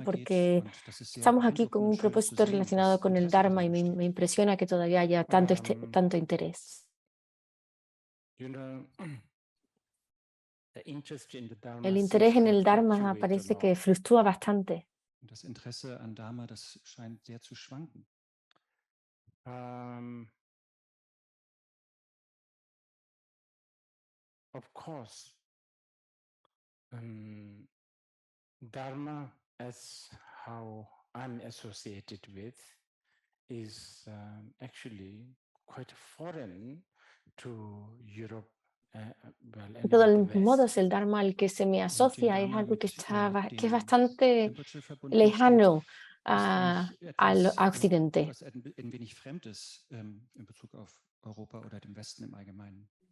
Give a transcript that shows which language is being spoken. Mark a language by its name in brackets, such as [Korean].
[Spanish] Porque estamos aquí con un propósito relacionado con el Dharma y me impresiona que todavía haya tanto interés. El interés en el Dharma parece que fluctúa bastante. [German] Das Interesse an Dharma, das scheint sehr zu schwanken. [English] Of course, Dharma, as how I'm associated with, is actually quite foreign to Europe. [Spanish] De todos modos, el Dharma al que se me asocia es algo que es bastante lejano a Occidente. [German] Ein wenig Fremdes in Bezug auf Europa oder den Westen im Allgemeinen.